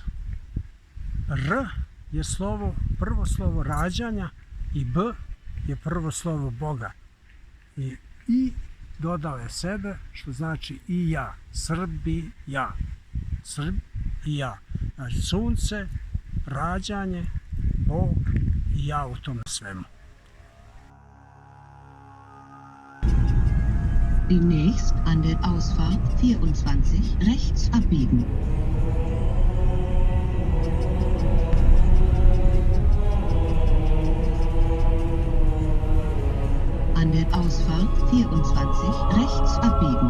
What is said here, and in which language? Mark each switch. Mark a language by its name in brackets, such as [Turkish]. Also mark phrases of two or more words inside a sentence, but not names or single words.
[Serbian] R je prvo slovo rađanja i B je prvo slovo Boga. I dodao je sebe, što znači i ja, Srbija. Srb i ja. Znači sunce, rađanje, Bog i ja u tom svemu. [German] Demnächst an der Ausfahrt 24 rechts abbiegen. An der Ausfahrt 24 rechts abbiegen.